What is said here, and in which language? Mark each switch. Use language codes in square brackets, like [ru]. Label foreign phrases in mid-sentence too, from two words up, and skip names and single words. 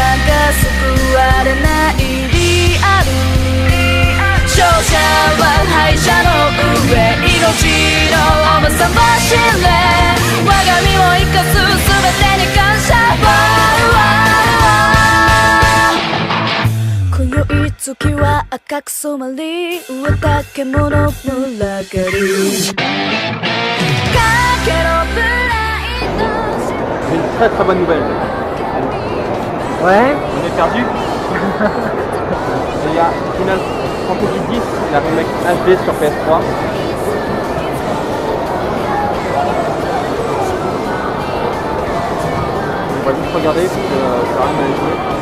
[ja] が救われないリアル勝者は敗者の上命の重さは知れ我が身を生かす全てに感謝今宵月は赤く染まり上だけ物群がり [fr] J'ai une très très bonne nouvelle. Ouais. On est perdu. Il y a Final Fantasy X, la remake HD sur PS3. On va juste regarder parce que ça rien à jouer.